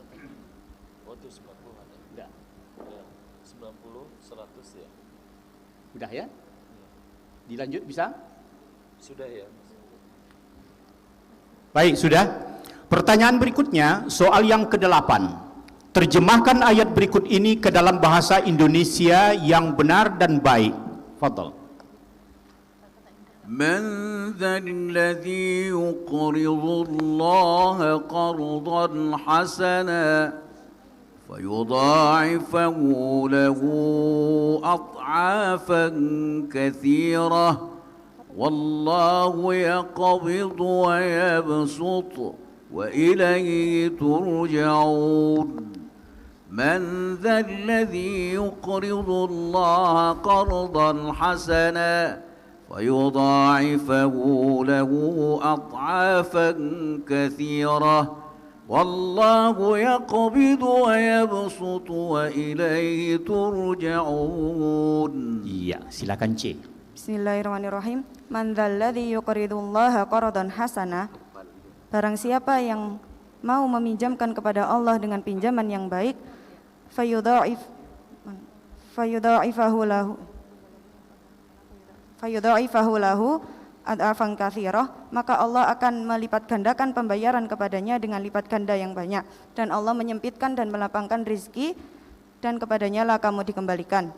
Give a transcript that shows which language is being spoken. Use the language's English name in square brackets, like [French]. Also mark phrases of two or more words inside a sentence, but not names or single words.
[Indonesian] Sudah ya? Dilanjut bisa? Sudah ya. Baik, sudah. Pertanyaan berikutnya, soal yang ke-8. Terjemahkan ayat berikut ini ke dalam bahasa Indonesia yang benar dan baik. Fadhal. [Arabic] من ذا الذي يقرض الله قرضا حسنا فيضاعفه له أضعافا كثيرة والله يقبض ويبسط وإليه ترجعون. من ذا الذي يقرض الله قرضا حسنا فيضاعفه له أضعافا كثيرة والله يقبض ويبسط وإليه ترجعون. [Indonesian] Iya, silakan C. Bismillahirrahmanirrahim. [Arabic] من ذا الذي يقرض الله قرضا حسنا. [Indonesian] Barang siapa yang mau meminjamkan kepada Allah dengan pinjaman yang baik, [Arabic] فيضاعفه له أضعافا كثيرة, [Indonesian] maka Allah akan melipat gandakan pembayaran kepadanya dengan lipat ganda yang banyak, dan Allah menyempitkan dan melapangkan rizki, dan kepadanya lah kamu dikembalikan.